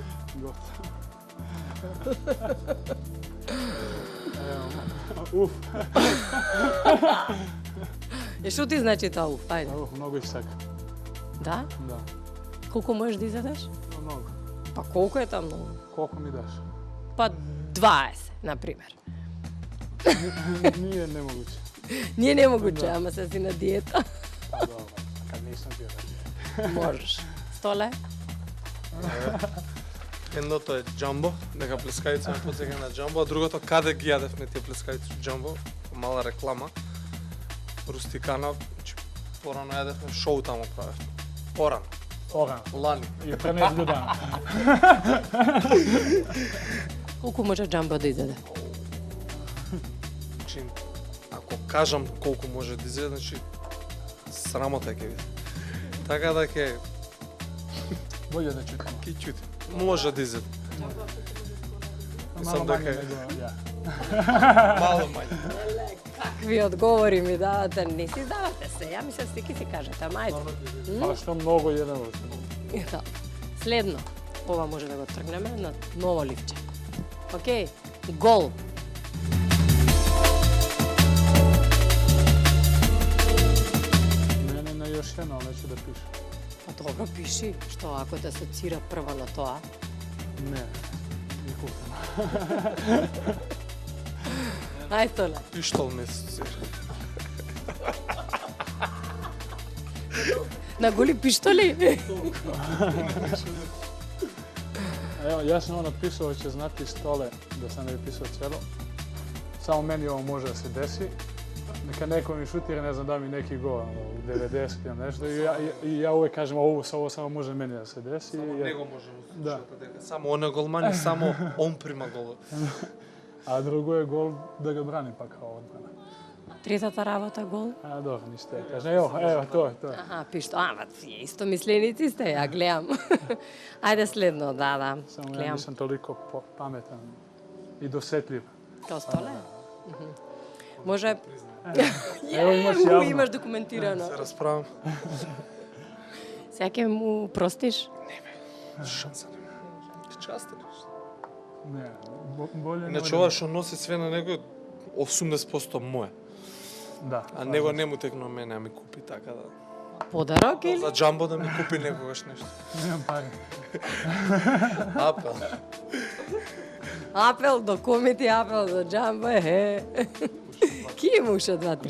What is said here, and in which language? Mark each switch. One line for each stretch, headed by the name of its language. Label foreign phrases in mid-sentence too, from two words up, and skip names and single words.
Macedonian: готово. Уф, И што ти значи тоа уф? Ајде. уф, многу их сака. Да? Да, Колку можеш да изедеш? многу. Па колку е тоа многу? Колку ми даш? Па 20, например.
Serbian: Nije nemoguće. Nije nemoguće,
Macedonian: ама се си на диета.
Serbian: Pa dobro, kad nisam bio na dijeti.
Macedonian: Можеш. Столе? Едното е Джамбо, дека плескавица ме потсеќа на Джамбо, а другото каде ги јадевме тие плескавици Джамбо, мала реклама. Рустикана, значи порано јадевме шоу таму правевме. Порано, Oran. лани.
Serbian: I pre nedelju dana.
Macedonian: Колку може джамбо да изеде? Значи, ако кажам колку може да изеде, значи срамота ќе биде. Така да ќе
Serbian: Bolje da čutim.
Macedonian: чути. Може да изеде.
Serbian: Malo
Macedonian: Мислам
Serbian: manje
Macedonian: дека
Serbian: nego ja. мало мање.
Macedonian: Какви одговори ми давате? Не си давате се. Ја мислам стики си кажете, ама ајде.
Serbian: Pa što mnogo jedemo.
Macedonian: Да. Следно. Ова може да го тргнеме на ново ливче. Океј. Гол.
Serbian: Mene na još jedno, ali neću da pišem.
Macedonian: Па добро пиши, што ако те асоцира прво на тоа.
Serbian: Ne, nikako.
Macedonian: Ај Столе. Пиштол ме асоцира. На голи пиштоли?
Serbian: Evo, ja sam ono pisao, će znati Stole, da sam ne bi pisao cijelo. Samo meni ovo može da se desi. Neka neko mi šutira, ne znam, da mi neki gol u 90 ili nešto. I ja uvek kažem, ovo samo može meni da se desi.
Macedonian: Само
Serbian: jer-
Macedonian: него може Да. да дека само он е голман и само он прима гол.
Serbian: A drugo je gol da ga branim pa kao odbrana.
Macedonian: Третата работа гол.
Serbian: A dobro, ništa je. Kaže, evo, to je.
Macedonian: Аха, пишто. Ама, тие исто мисленици сте, ја гледам. Ајде следно, да.
Serbian: Samo ja
Macedonian: Гледам.
Serbian: nisam toliko pametan i dosetljiv. Као Столе? Може... Evo imaš javno.
Macedonian: Имаш документирано. Се расправам. Сега ќе му простиш? Шанса нема. Ти частен.
Serbian: Ne, bolje
Macedonian: Иначе ова што носи све на него, 80% мое. Да. А него не му текно мене, а ми купи така да. Подарок или? За джамбо да ми купи некогаш нешто. Немам пари. Апел. Апел до комити, апел до джамбо, Ки имаше 2-3,